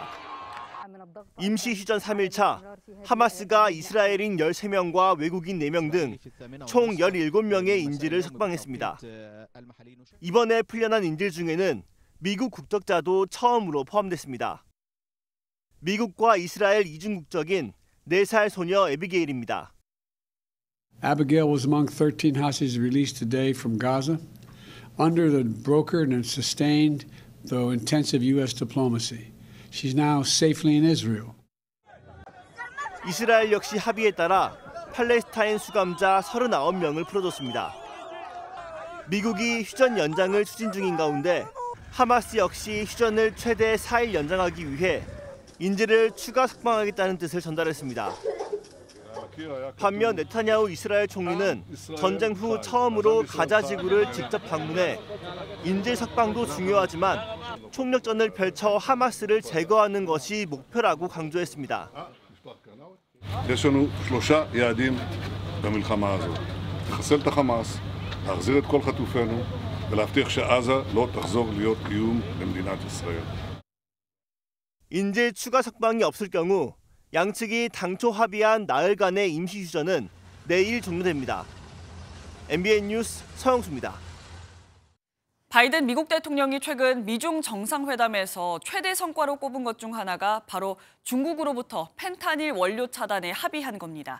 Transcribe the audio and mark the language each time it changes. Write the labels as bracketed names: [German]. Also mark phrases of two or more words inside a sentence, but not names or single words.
[Korean] 임시 휴전 3일차, 하마스가 이스라엘인 13명과 외국인 4명 등 총 17명의 인질을 석방했습니다. 이번에 풀려난 인질 중에는 미국 국적자도 처음으로 포함됐습니다. 미국과 이스라엘 이중 국적인 4살 소녀 에비게일입니다. [English] Abigail was among 13 hostages released today from Gaza under the brokered and sustained, though intensive U.S. diplomacy. She's now safely in Israel. [Korean] 이스라엘 역시 합의에 따라 팔레스타인 수감자 39명을 풀어줬습니다. 미국이 휴전 연장을 추진 중인 가운데 하마스 역시 휴전을 최대 4일 연장하기 위해 인질을 추가 석방하겠다는 뜻을 전달했습니다. 반면 네타냐후 이스라엘 총리는 전쟁 후 처음으로 가자 지구를 직접 방문해 인질 석방도 중요하지만 총력전을 펼쳐 하마스를 제거하는 것이 목표라고 강조했습니다. [Hebrew] יש לנו 3 יעדים במלחמה הזאת. לחסל את החמאס, להחזיר את כל חטופינו ולהבטיח שעזה לא תחזור להיות איום למדינת ישראל. [Korean] 인질 추가 석방이 없을 경우 양측이 당초 합의한 나흘간의 임시 휴전은 내일 종료됩니다. MBN 뉴스 서영수입니다. 바이든 미국 대통령이 최근 미중 정상회담에서 최대 성과로 꼽은 것 중 하나가 바로 중국으로부터 펜타닐 원료 차단에 합의한 겁니다.